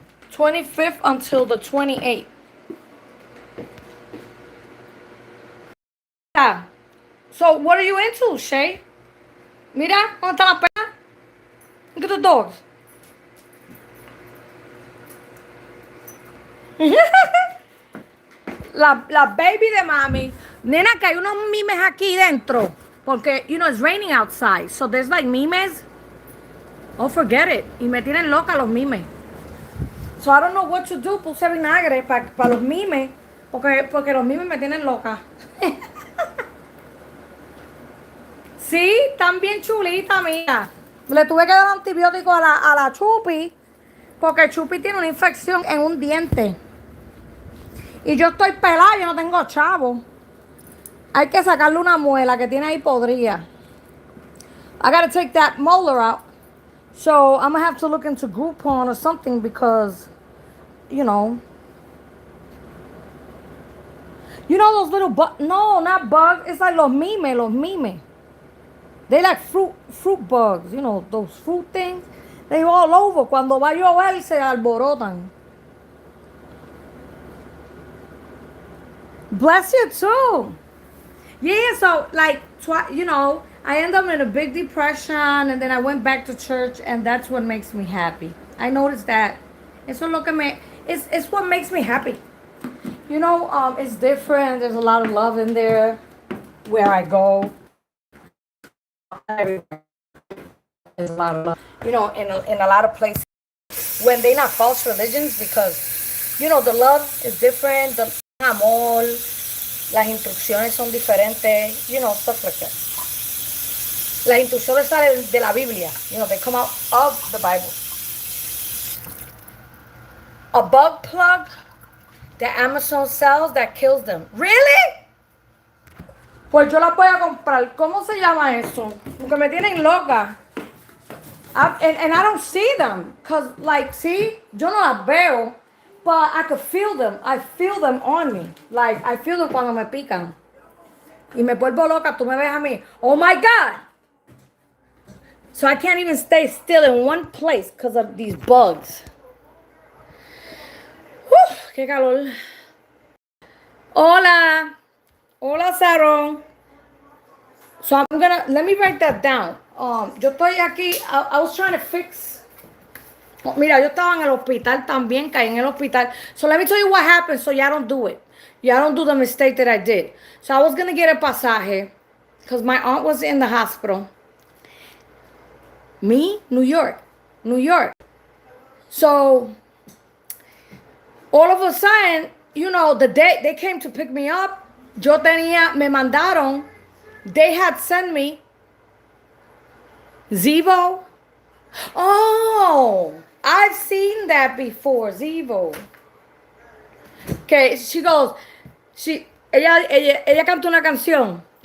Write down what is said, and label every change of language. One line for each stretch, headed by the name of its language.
English: 25th until the 28th. Yeah. So what are you into, Shay?
Spanish: Mira, ¿dónde está la perra?
English: Look at the dogs.
Spanish: La baby de mami. Nena, que hay unos mimes aquí dentro. Porque,
English: it's raining outside. So there's like mimes. Oh, forget it.
Spanish: Y me tienen loca los mimes.
English: So I don't know what to do.
Spanish: Puse vinagre para los mimes. Porque los mimes me tienen loca. Sí, están bien chulitas, mira. Le tuve que dar antibiótico a la Chupi. Porque Chupi tiene una infección en un diente. Y yo estoy pelada, yo no tengo chavo. Hay que sacarle una muela que tiene ahí podrida.
English: I gotta take that molar out. So I'm gonna have to look into Groupon or something because, those little no, not bugs. It's like
Spanish: los mimes.
English: They like fruit bugs, those fruit things. They all over.
Spanish: Cuando va a llover se alborotan.
English: Bless you too. Yeah, so I end up in a big depression and then I went back to church and that's what makes me happy. I noticed that. It's what makes me happy. It's different. There's a lot of love in there where I go. There's a lot of love. In a lot of places when they're not false religions because, the love is different.
Spanish: The amor, las instrucciones son diferentes.
English: Stuff like that.
Spanish: Las instrucciones salen de la Biblia.
English: They come out of the Bible. A bug plug that Amazon sells that kills them. Really?
Spanish: Pues yo las voy a comprar. ¿Cómo se llama eso? Porque me tienen loca.
English: And I don't see them. Because,
Spanish: yo no las veo.
English: But I could feel them. I feel them on me. I feel them
Spanish: cuando me pican. Y me vuelvo loca. Tú me ves a mí.
English: Oh my God. So I can't even stay still in one place because of these bugs.
Spanish: Whew, qué calor. Hola. Hola,
English: Saron. So let me write that down.
Spanish: Yo estoy aquí,
English: I was trying to fix.
Spanish: Mira, yo estaba en el hospital también, caí en el hospital.
English: So let me tell you what happened so y'all don't do it. Y'all don't do the mistake that I did. So I was going to get a pasaje because my aunt was in the hospital. Me? New York. So all of a sudden, the day they came to pick me up,
Spanish: me mandaron,
English: they had sent me Zevo. Oh, I've seen that before, Zevo. Okay, she goes,
Spanish: ella canta una canción.